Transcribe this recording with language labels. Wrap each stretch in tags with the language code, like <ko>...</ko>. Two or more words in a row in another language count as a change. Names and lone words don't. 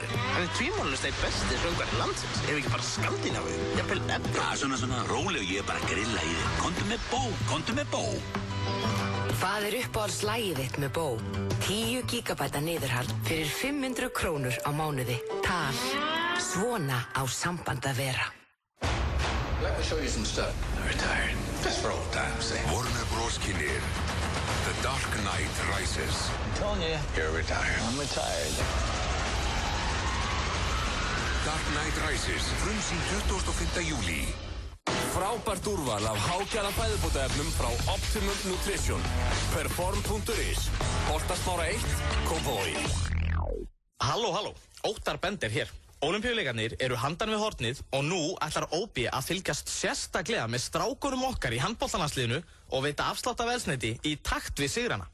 <is>Hann er tvímálalaust einn besti söngvari landsins. Ef ekki bara Skandinavíu. Jafnvel Evrópu. Svona, róleg, ég er bara að grilla í þig. Komdu með Bó. Hvað er uppáhaldslagið þitt með Bó? 10 gigabæta niðurhald fyrir 500 krónur á mánuði. Tal. Svona á samband að vera.</is> <en>Let me show you some stuff. I'm retired. Just for old time's sake. Warner Bros.</en> <is>Kynir The Dark Knight Rises.</is> <en>I'm telling you, you're retired. I'm retired. Dark Knight Rises.</en> <is>Frumsýnd 25. júlí. Frábært úrval af hágæða fæðubótaefnum frá Optimum Nutrition. Perform.is. Holtasmára 1, Kópavogi. Halló. Óttar Bender hér. Ólympíuleikarnir eru handan við hornið og nú ætlar OB að fylgjast sérstaklega með strákunum okkar í handboltalandsliðinu og veita afslátt af eldsneyti í takt við sigrana.</is>